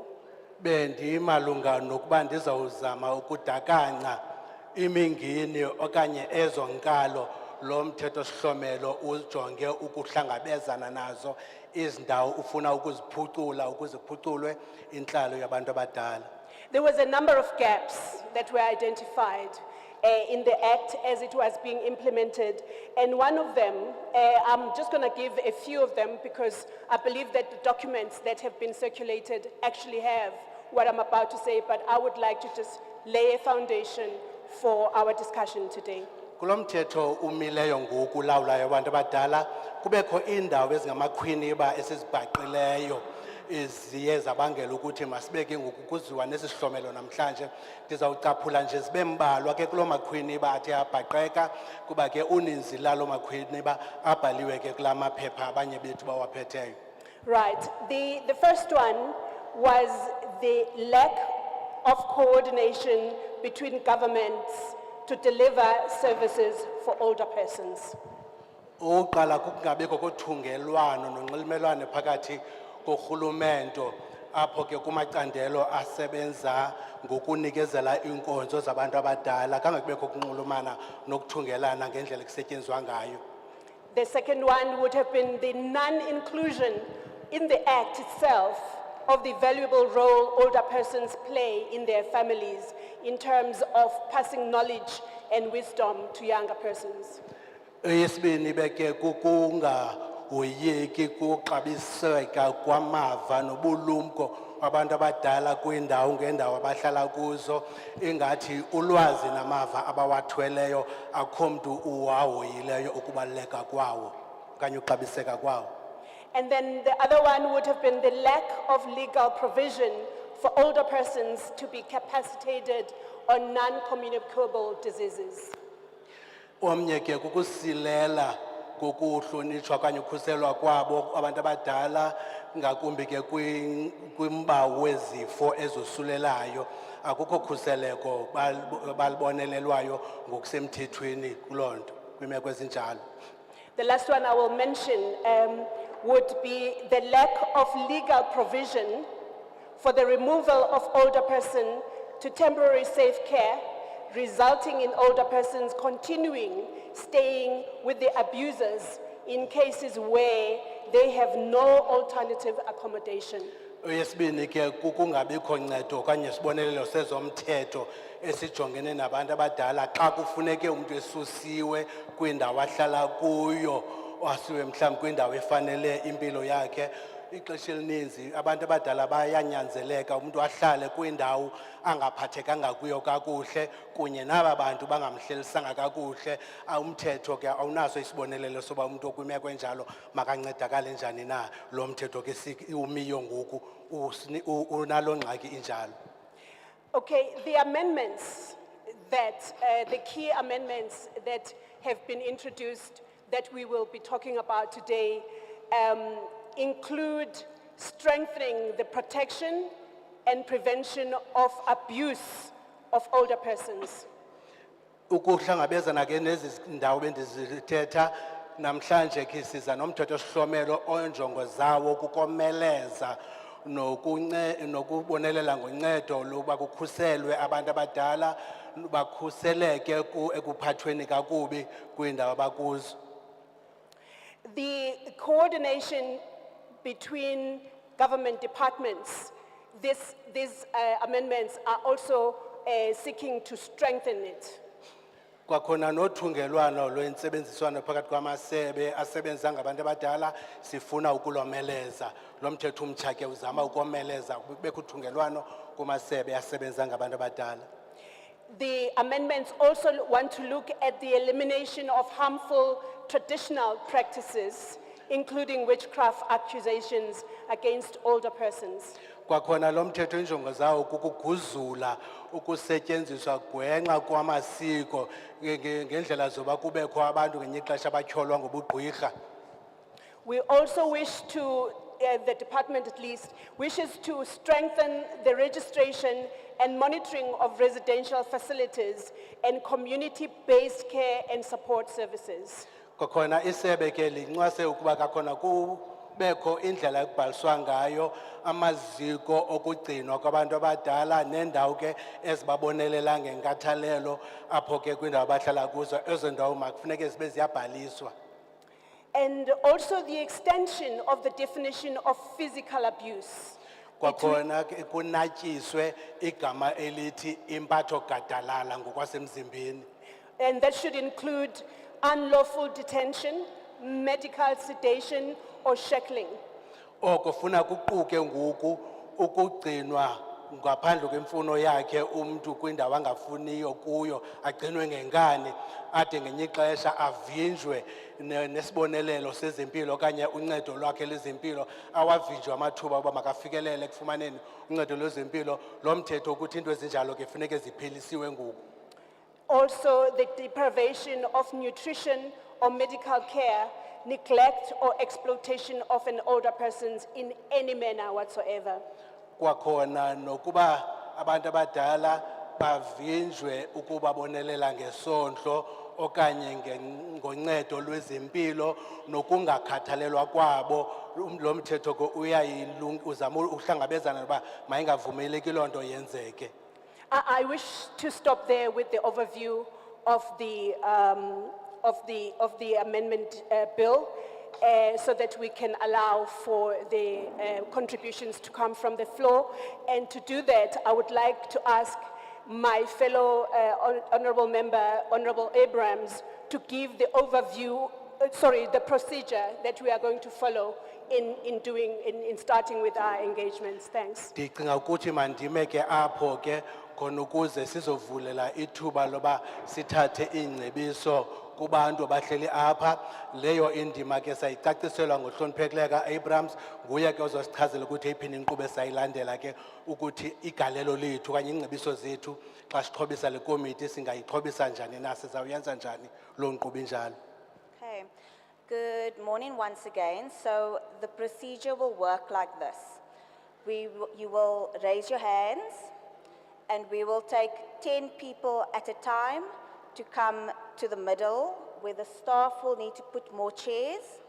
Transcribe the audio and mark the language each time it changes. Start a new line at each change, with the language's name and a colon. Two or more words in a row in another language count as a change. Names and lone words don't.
Xhosa: bendimalunga nokuba ndizawuzama ukudakanya imingeni okanye ezo nkalo lo mthetho sihlomelo ujonge ukuhlangabezana nazo izindawo ufuna ukuziphucula ukuze kuphuculwe intlalo yabantu abadala.
English: There was a number of gaps that were identified in the Act as it was being implemented. And one of them, I'm just going to give a few of them because I believe that the documents that have been circulated actually have what I'm about to say, but I would like to just lay a foundation for our discussion today.
Xhosa: Kulo mthetho umileyo ngoku ulawulayo abantu abadala kubekho indawo ezingamakhwiniba esizibhaqileyo eziye zabangela ukuthi masibeke ngoku kuziwa nesihlomelo namhlanje ndizawucaphula nje zibe mbalwa ke kulo makhwiniba athe abhaqeka kuba ke uninzi lalo makhwiniba abhaliwe ke kula maphepha abanye bethu bawaphetheyo.
English: Right. The first one was the lack of coordination between governments to deliver services for older persons.
Xhosa: Uqala kungabekho kothungelwano nonxulumelwano phakathi korhulumento apho ke kumacandelo asebenza ngokunikezela inkonzo zabantu abadala kangakubekho kunxulumana nokuthungelana ngendlela kusetyenzwa ngayo.
English: The second one would have been the non-inclusion in the Act itself of the valuable role older persons play in their families in terms of passing knowledge and wisdom to younger persons.
Xhosa: Eyesibini beke kukungahoyeki kuxabiseka kwamava nobulumko abantu abadala kwindawo ngendawo abahlala kuzo ingathi ulwazi namava abawathweleyo akho mntu uwahoyileyo ukubaluleka kwawo okanye uxabiseka kwawo.
English: And then the other one would have been the lack of legal provision for older persons to be capacitated on non-communicable diseases.
Xhosa: Omnye ke kukusilela kokuhlonitshwa okanye ukhuselwa kwabo abantu abadala ngakumbi ke kwimbawu wezifo ezosulelayo akukho khuseleko balibonelelwayo ngokusemthethweni kuloo nto kwimeko ezinjalo.
English: The last one I will mention would be the lack of legal provision for the removal of older person to temporary safe care, resulting in older persons continuing staying with the abusers in cases where they have no alternative accommodation.
Xhosa: Eyesibini ke kukungabikho ncedo okanye sibonelelo sezomthetho esijongene nabantu abadala xa kufuneke umuntu esusiwe kwindawo ahlala kuyo wasiwe mhlawumbi kwindawo efanele impilo yakhe. Ixesha elininzi abantu abadala bayanyanzeleka umuntu ahlale kwindawo angaphathekanga kuyo kakuhle kunye naba bantu bangamhlelisanga kakuhle. Umthetho ke awunaso isibonelelo soba umuntu okwimeko enjalo makancedakale njani na. Lo mthetho ke umiyo ngoku unalo ngxaki injalo.
English: Okay, the amendments that, the key amendments that have been introduced that we will be talking about today include strengthening the protection and prevention of abuse of older persons.
Xhosa: Ukuhlangabezana ke nezi ndawo bendizithetha namhlanje ke siza nomthetho sihlomelo onjongo zawo kukomeleza nokubonelela ngoncedo lokuba kukhuselwe abantu abadala bakhuseleke ekuphathweni kakubi kwindawo abakuzo.
English: The coordination between government departments, these amendments are also seeking to strengthen it.
Xhosa: Kwakhona nothungelwano lwentsebenziswano phakathi kwamasebe asebenza ngabantu abadala sifuna ukulomeleza. Lo mthetho umtsha ke uzama ukomeleza kubekho uthungelwano kumasebe asebenza ngabantu abadala.
English: The amendments also want to look at the elimination of harmful traditional practices, including witchcraft accusations against older persons.
Xhosa: Kwakhona lo mthetho injongo zawo kukuguzula ukusetyenziswa gwenxa kwamasiko ngendlela zoba kubekho abantu ngenye ixesha abatyholwa ngobugqwirha.
English: We also wish to, the department at least, wishes to strengthen the registration and monitoring of residential facilities and community-based care and support services.
Xhosa: Kwakhona isebe ke lincwase ukuba kakhona kubekho indlela ekubhaliswa ngayo amaziko okugcinwa kwabantu abadala nendawo ke ezibabonelela ngenkathalelo apho ke kwindawo abahlala kuzo ezo ndawo makufuneke zibe ziyabhaliswa.
English: And also the extension of the definition of physical abuse.
Xhosa: Kwakhona ke kunatyiswe igama elithi impatho gadalala ngokwasemzimbeni.
English: And that should include unlawful detention, medical sedation, or shackling.
Xhosa: Oko funa kuquke ngoku ukugcinwa ngaphandle kwemfuno yakhe umuntu kwindawo angafuniyo kuyo agcinwe ngenkani ade ngenye ixesha avinjwe nesibonelelo sezempilo okanye uncedo lwakhe lezempilo awavinjwe amathuba uba makafikelele ekufumaneni uncedo lwezempilo. Lo mthetho ukuthi into ezinjalo ke funeke ziphelisiwe ngoku.
English: Also, the deprivation of nutrition or medical care, neglect or exploitation of an older person in any manner whatsoever.
Xhosa: Kwakhona nokuba abantu abadala bavinjwe ukuba bonelela ngesondlo okanye ngoncedo lwezempilo nokungakhathalelwa kwabo. Lo mthetho ko uzama uhlangabezana noba mayingavumeleki loo nto yenzeke.
English: I wish to stop there with the overview of the amendment bill, so that we can allow for the contributions to come from the floor. And to do that, I would like to ask my fellow honorable member, Honorable Abrams, to give the overview, the procedure that we are going to follow in starting with our engagements. Thanks.
Xhosa: Ndicinga ukuthi mandime ke apho ke khona ukuze sizovulela ithuba loba sithathe ingcebiso kubantu abahleli apha. Leyo indima ke sayicaciselwa ngohloniphekileyo ka-Abrams, nguye ke ozosichazela ukuthi yiphini inkqubo esayilandela ke ukuthi igalelo lethu okanye ingcebiso zethu xa sixhobisa le komiti singayixhobisa njani na sizawuyenza njani loo nkqubo injalo.
English: Okay, good morning once again. So the procedure will work like this. You will raise your hands and we will take 10 people at a time to come to the middle where the staff will need to put more chairs.